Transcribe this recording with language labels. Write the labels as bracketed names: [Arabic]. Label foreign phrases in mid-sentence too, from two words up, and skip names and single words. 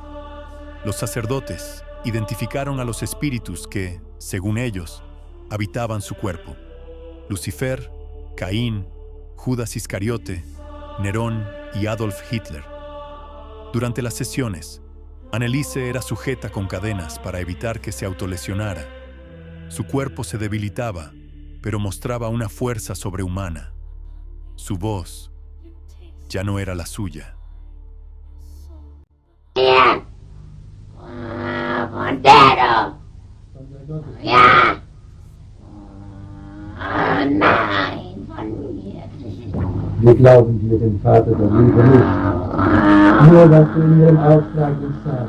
[Spanish] Los sacerdotes identificaron a los espíritus que, según ellos, habitaban su cuerpo: Lucifer, Caín, Judas Iscariote, Nerón y Adolf Hitler. Durante las sesiones, Anneliese era sujeta con cadenas para evitar que se autolesionara. Su cuerpo se debilitaba, pero mostraba una fuerza sobrehumana. Su voz ya no era la suya. [German] Wir glauben dir, den Vater der Liebe nicht. Nur was du in ihrem Auftrag nicht sagst.